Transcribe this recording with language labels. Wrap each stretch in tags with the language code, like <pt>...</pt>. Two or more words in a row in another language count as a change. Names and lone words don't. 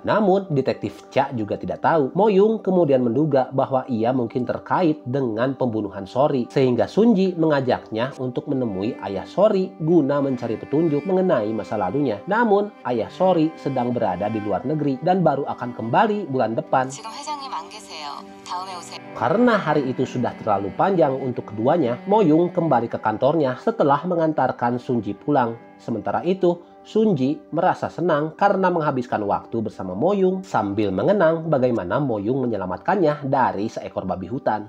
<id>Namun detektif Cha juga tidak tahu. Moyung kemudian menduga bahwa ia mungkin terkait dengan pembunuhan Sori, sehingga Sun Ji mengajaknya untuk menemui ayah Sori guna mencari petunjuk mengenai masa lalunya. Namun ayah Sori sedang berada di luar negeri dan baru akan kembali bulan depan.</id> <ko>지금 회장님 안 계세요. 다음에 오세요.</ko> <id>Karena hari itu sudah terlalu panjang untuk keduanya, Moyung kembali ke kantornya setelah mengantarkan Sun Ji pulang. Sementara itu, Sun Ji merasa senang karena menghabiskan waktu bersama Moyung sambil mengenang bagaimana Moyung menyelamatkannya dari seekor babi hutan.</id>